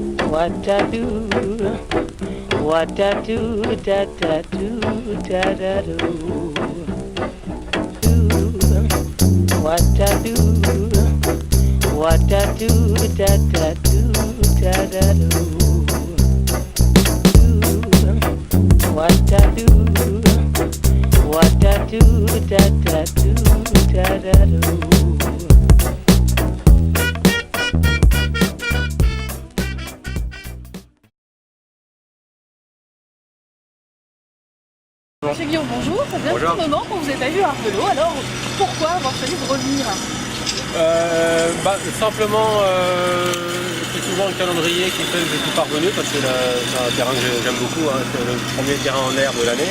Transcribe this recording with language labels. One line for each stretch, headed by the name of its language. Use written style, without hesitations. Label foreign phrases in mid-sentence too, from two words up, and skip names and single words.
English: what I do, what I do, da da do, da da do. What I do, what I do, da da do, da da do. What I do, what I do, da da do, da da do.
French: Monsieur Guillaume, bonjour. Ça fait un petit moment qu'on vous a pas vu à Ardelot, alors pourquoi avoir choisi de revenir? Simplement, c'est souvent le calendrier qui fait que je suis parvenu parce que c'est un terrain que j'aime beaucoup, hein, c'est le premier terrain en herbe de l'année.